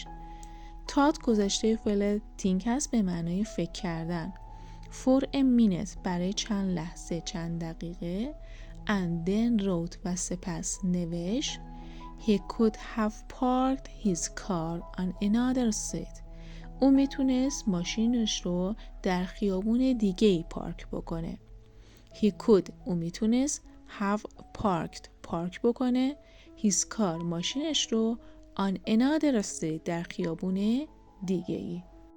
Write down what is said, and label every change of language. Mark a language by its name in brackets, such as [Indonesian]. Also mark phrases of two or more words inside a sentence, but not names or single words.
[Persian] thought گذشته فعل think هست به معنای فکر کردن. [English] for a minute [Persian] برای چند لحظه چند دقیقه [English] and then wrote [Persian] و سپس نوشت. [English] he could have parked his car on another street [Persian] او میتونست ماشینش رو در خیابون دیگه‌ای پارک بکنه. [English] he could [Persian] او میتونست [English] have parked [Persian] پارک بکنه [English] his car [Persian] ماشینش رو [English] on another street [Persian] در خیابون دیگه‌ای.